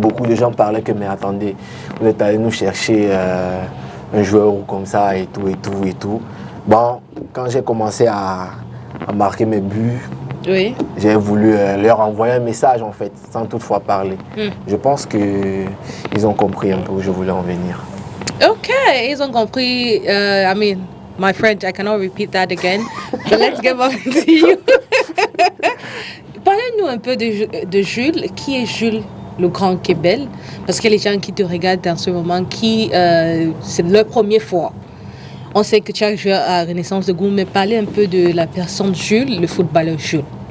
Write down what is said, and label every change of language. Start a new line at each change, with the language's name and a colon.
French: Beaucoup de gens parlaient que mais attendez, vous êtes allé nous chercher un joueur comme ça et tout. Bon, quand j'ai commencé à marquer mes buts, oui, j'ai voulu leur envoyer un message en fait, sans toutefois parler. Je pense qu'ils ont compris un peu où je voulais en venir. Ok, ils ont compris.
English: My friend, I cannot repeat that again. So let's get back to you.
French: Parlez-nous un peu de Jules. Qui est Jules le Grand Kebel? Parce que les gens qui te regardent en ce moment, c'est leur première fois. On sait que tu as joué à Renaissance de Goût, mais parlez un peu de la personne Jules, le footballeur Jules.